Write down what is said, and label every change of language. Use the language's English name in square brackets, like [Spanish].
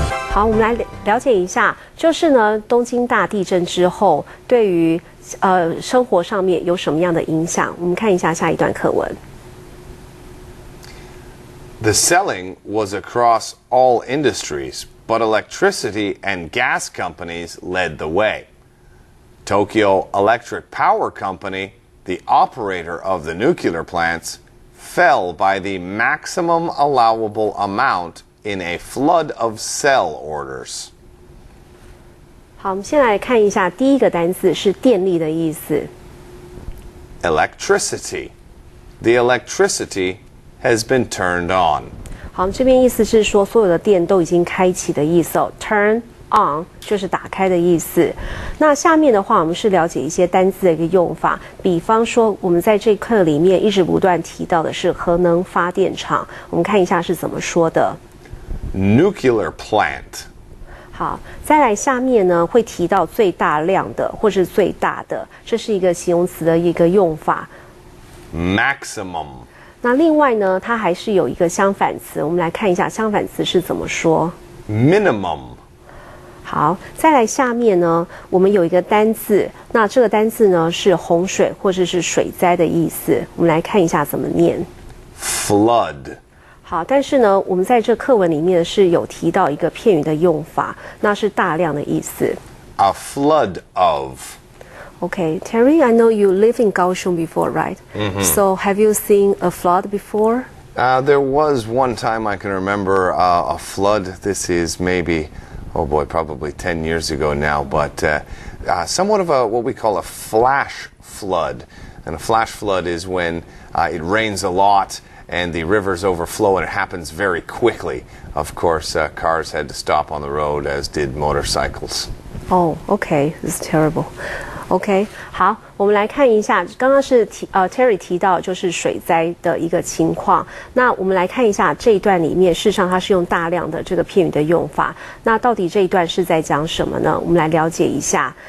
[Chinese] 好，我们来了解一下，就是呢，东京大地震之后，对于生活上面有什么样的影响？我们看一下下一段课文。 [English] The selling was across all industries, but electricity and gas companies led the way. Tokyo Electric Power Company, the operator of the nuclear plants, fell by the maximum allowable amount in a flood of sell orders. [Chinese] 好，我们先来看一下第一个单词是电力的意思。 [English] Electricity. The electricity has been turned on. [Chinese] 好，这边意思是说所有的电都已经开启的意思哦。Turn on 就是打开的意思。那下面的话，我们是了解一些单字的一个用法，比方说我们在这课里面一直不断提到的是核能发电厂，我们看一下是怎么说的。 [English] Nuclear plant. [Chinese] 好，再来下面呢会提到最大量的或是最大的，这是一个形容词的一个用法。 [English] Maximum. [Chinese] 那另外呢，它还是有一个相反词，我们来看一下相反词是怎么说。 [English] Minimum. [Chinese] 好，再来下面呢，我们有一个单字，那这个单字呢是洪水或者是水灾的意思，我们来看一下怎么念。 [English] Flood. [Chinese] 好，但是呢，我们在这课文里面是有提到一个片语的用法，那是大量的意思。 [English] A flood of. Okay, Terry, I know you live in Kaohsiung before, right? So have you seen a flood before? There was one time I can remember a flood. This is maybe, oh boy, probably 10 years ago now, but somewhat of what we call a flash flood. And a flash flood is when it rains a lot and the rivers overflow and it happens very quickly. Of course, cars had to stop on the road, as did motorcycles. Oh, okay, it's terrible. [Chinese] OK， 好，我们来看一下，刚刚是Terry 提到就是水灾的一个情况。那我们来看一下这一段里面，事实上它是用大量的这个片语的用法。那到底这一段是在讲什么呢？我们来了解一下。